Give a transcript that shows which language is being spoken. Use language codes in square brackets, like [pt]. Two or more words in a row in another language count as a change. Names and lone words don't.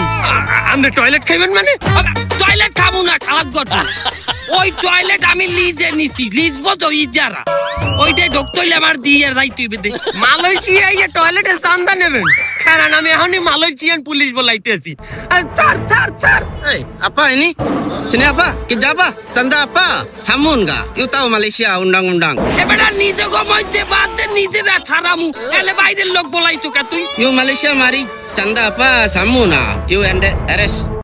[bn] আপনি টয়লেট খাইবেন মানে? টয়লেট খামু না, খারাপ কথা। ওই টয়লেট আমি লিজে নিছি, লিজ বোঝো ইজারা। ওইটাই ঢুকতে হইলে আমার দিয়ে যাইতে হইবে। দে। মালয়েশিয়ায় টয়লেটে চান্দা নেবেন? কারণ আমি এখনই মালয়েশিয়ান পুলিশ বলাইতেছি। স্যার স্যার স্যার, [ms] Apa ini? Sini apa? Kerja apa? Canda apa? Samun kah? You tahu Malaysia undang-undang? [bn] এবারে নিজে মধ্যে বাদ দে, নিজেরা ছাড়ামু। এলে বাইরের লোক বলাইছো কা তুই? [ms] You Malaysia mari canda apa? Samun ah? [en] You and arrest.